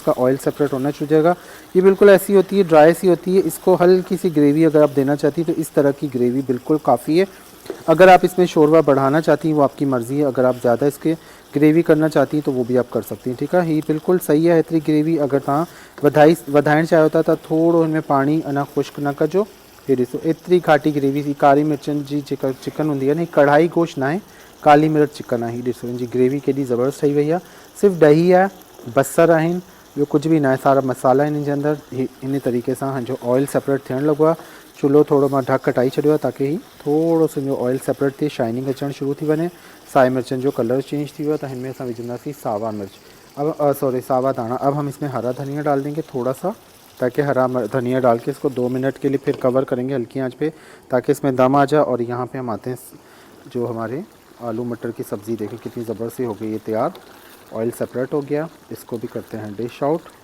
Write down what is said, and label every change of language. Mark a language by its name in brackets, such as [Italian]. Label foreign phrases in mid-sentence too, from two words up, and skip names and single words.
[Hindi] इसका ऑयल सेपरेट होना शुरू हो जाएगा। ये बिल्कुल ऐसी होती है, ड्राई सी होती है। इसको हल्की सी ग्रेवी अगर आप देना चाहती हैं तो इस तरह की ग्रेवी बिल्कुल काफ़ी है। अगर आप इसमें शोरबा बढ़ाना चाहती हैं वो आपकी मर्ज़ी है, अगर आप ज़्यादा इसके ग्रेवी करना चाहती हैं तो वो भी आप कर सकती हैं, ठीक है। ये बिल्कुल सही है इतनी ग्रेवी। [Sindhi] अगर तव्हां वधाइण चाहियो था तो थोड़ो इनमें पानी अना खुश्क न कजो। ये ॾिसो एतिरी घाटी ग्रेवी सी कारी मिर्चनि जी जेका चिकन हूंदी आहे न, कढ़ाई गोश्त ना आहे, काली मिर्च चिकन आहे। हीअ ॾिसो हिनजी ग्रेवी केॾी ज़बरदस्त ठही वई आहे। सिर्फ़ु ॾही आहे, बसर आहिनि, ॿियो कुझु बि न आहे, सारा मसाला आहिनि हिनजे अंदरि। इन तरीक़े सां हिनजो ऑयल सेपरेट थियणु लॻो आहे। चुल्हो थोरो मां ढक हटाए छॾियो आहे ताकी ही थोरो सो हिनजो ऑयल सेपरेट थिए, शाइनिंग अचणु शुरू थी वञे। साई मिर्चनि जो कलर चेंज थी वियो आहे, त हिन में असां विझंदासीं सावा मिर्च, अब सॉरी सावा दाना। [Hindi] अब हम इसमें हरा धनिया डाल देंगे थोड़ा सा, ताकि हरा धनिया डाल के इसको 2 मिनट के लिए फिर कवर करेंगे हल्की आंच पे, ताकि इसमें दम आ जाए। और यहाँ पे हम आते हैं जो हमारे आलू मटर की सब्ज़ी, देखें कितनी ज़बरदस्त हो गई ये तैयार। ऑयल सेपरेट हो गया, इसको भी करते हैं डिश आउट।